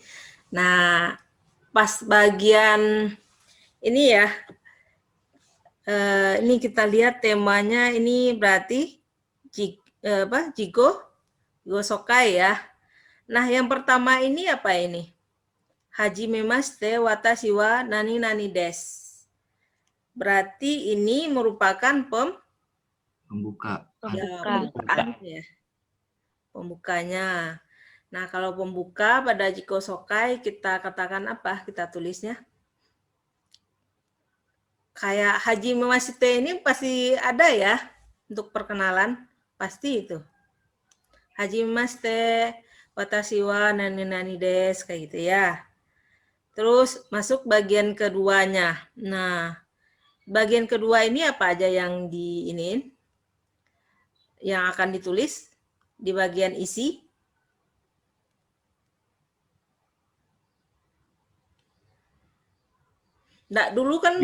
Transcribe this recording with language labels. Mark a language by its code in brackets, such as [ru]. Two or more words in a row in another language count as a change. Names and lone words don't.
[id] Nah, pas bagian ini ya, ini kita lihat temanya ini berarti [ja] 自己紹介 [id] ya. Nah, yang pertama ini apa ini? [ja] はじめまして私は何々です. [id] Berarti ini merupakan Pembuka. pembukaan ya. Pembukanya. Nah, kalau pembuka pada [ja] 自己紹介 [id] kita katakan apa? Kita tulisnya. Kayak [ja] はじめまして [id] ini pasti ada ya untuk perkenalan. Pasti itu. [ja] はじめまして私は何々です [id] kayak gitu ya. Terus masuk bagian keduanya. Nah, bagian kedua ini apa aja yang yang akan ditulis di bagian isi? Nggak, dulu kan